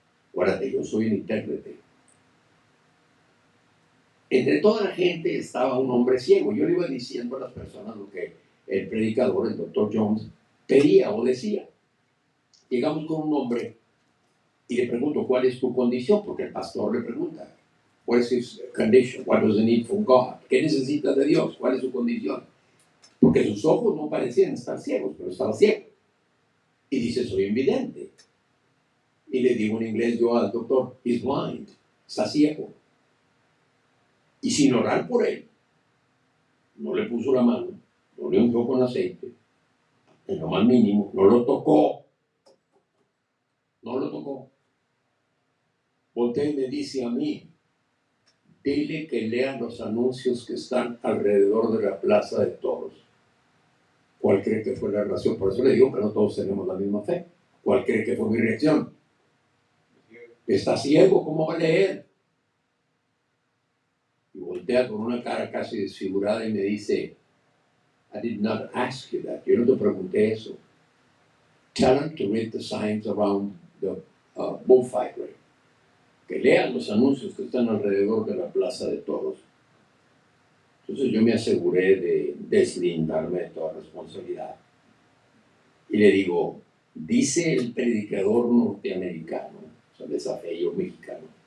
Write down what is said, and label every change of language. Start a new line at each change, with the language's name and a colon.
Spanish: Acuérdate, yo soy un intérprete. Entre toda la gente estaba un hombre ciego. Yo le iba diciendo a las personas lo que el predicador, el doctor Jones, pedía o decía. Llegamos con un hombre y le pregunto, ¿cuál es tu condición? Porque el pastor le pregunta,
English: what is his condition? What does he need from God?
Spanish: ¿Qué necesita de Dios? ¿Cuál es su condición? Porque sus ojos no parecían estar ciegos, pero estaba ciego. Y dice, soy invidente. Y le digo en inglés yo al doctor,
English: he's blind,
Spanish: está ciego. Y sin orar por él, no le puso la mano, no le ungió con aceite, en lo más mínimo, no lo tocó. No lo tocó. Voltea y me dice a mí, dile que lean los anuncios que están alrededor de la Plaza de Toros. ¿Cuál cree que fue la reacción? Por eso le digo que no todos tenemos la misma fe. ¿Cuál cree que fue mi reacción? Está ciego, ¿cómo va a leer? Y voltea con una cara casi desfigurada y me dice,
English: I did not ask you that.
Spanish: Yo no te pregunté eso.
English: Tell him to read the signs around the bullfight ring.
Spanish: Que lean los anuncios que están alrededor de la Plaza de Toros. Entonces yo me aseguré de deslindarme de toda responsabilidad. Y le digo, dice el predicador norteamericano, o sea, desafío mexicano,